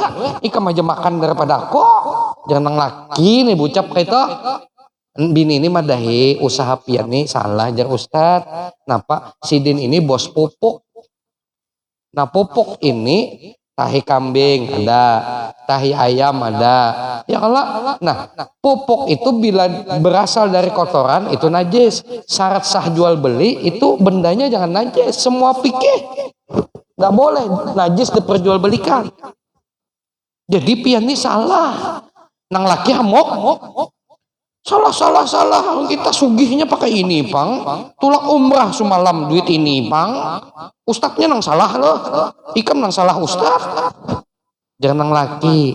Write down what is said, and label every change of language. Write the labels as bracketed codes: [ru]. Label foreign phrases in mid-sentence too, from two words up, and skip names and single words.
[bjn] Ikam aja makan daripada aku. Jangan nang laki nih bucap kayak itu. Bini ini madahi usaha pian nih salah jar Ustad. Napa sidin ini bos pupuk. Nah pupuk ini tahi kambing ada, tahi ayam ada. Ya kalau nah pupuk itu bila berasal dari kotoran itu najis. Syarat sah jual beli itu bendanya jangan najis. Semua pikir nggak boleh najis diperjualbelikan. Jadi pian ini salah. Nang laki hamok. Salah. Kita sugihnya pakai ini, Bang. Tulak umrah semalam duit ini, Bang. Ustadznya nang salah loh. Ikam nang salah ustadz. Jangan nang laki.